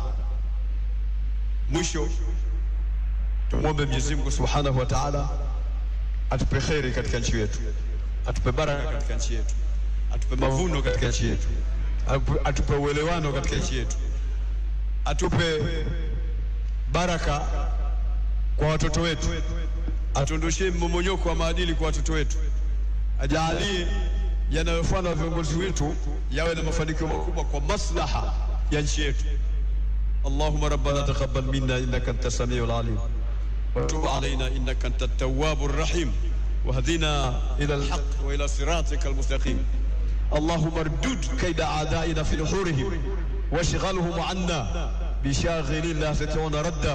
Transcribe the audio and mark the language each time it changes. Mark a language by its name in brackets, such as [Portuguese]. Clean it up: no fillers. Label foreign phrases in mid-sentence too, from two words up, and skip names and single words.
[Swahili] Mwisho tumuombe Mwenyezi Mungu [Arabic] سبحانه وتعالى [Swahili] atupe kheri katika nchi yetu, atupe baraka katika nchi yetu, atupe mavuno katika nchi yetu, atupe uelewano katika nchi yetu, atupe baraka kwa watoto wetu, atuondoshee mmomonyoko wa maadili kwa watoto wetu, ajalie yanayofanywa viongozi wetu yawe na mafanikio makubwa kwa maslaha ya nchi yetu. [Arabic] اللهم ربنا تقبل منا إنك أنت السميع العليم وتب علينا إنك أنت التواب الرحيم واهدنا إلى الحق وإلى صراطك المستقيم. Allahumma ردد كيد أعدائنا في نحورهم واشغلهم عنا بشاغل لا يستطيعون رده.